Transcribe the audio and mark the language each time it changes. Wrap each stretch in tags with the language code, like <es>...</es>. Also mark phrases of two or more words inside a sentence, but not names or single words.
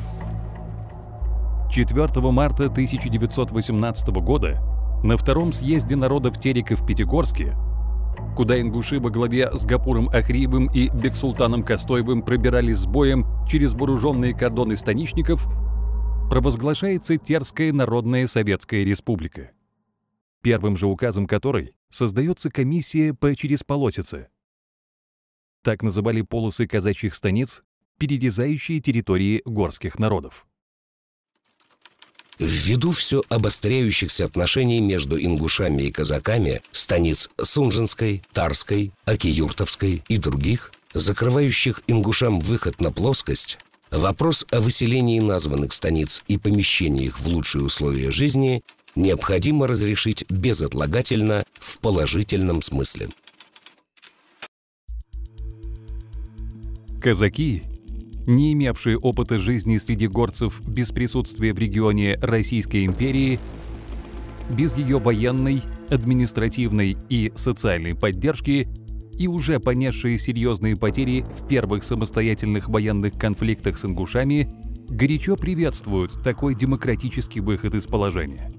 <ru>4 марта 1918 года на втором съезде народов Терека в Пятигорске, куда ингуши во главе с Гапуром Ахриевым и Бексултаном Костоевым пробирались с боем через вооруженные кордоны станичников, провозглашается Терская Народная Советская Республика, первым же указом которой создается комиссия по Чересполосице. Так называли полосы казачьих станиц, перерезающие территории горских народов. Ввиду все обостряющихся отношений между ингушами и казаками станиц Сунжинской, Тарской, Акиюртовской и других, закрывающих ингушам выход на плоскость, вопрос о выселении названных станиц и помещении их в лучшие условия жизни необходимо разрешить безотлагательно в положительном смысле. Казаки, не имевшие опыта жизни среди горцев без присутствия в регионе Российской империи, без ее военной, административной и социальной поддержки и уже понесшие серьезные потери в первых самостоятельных военных конфликтах с ингушами, горячо приветствуют такой демократический выход из положения.</ru>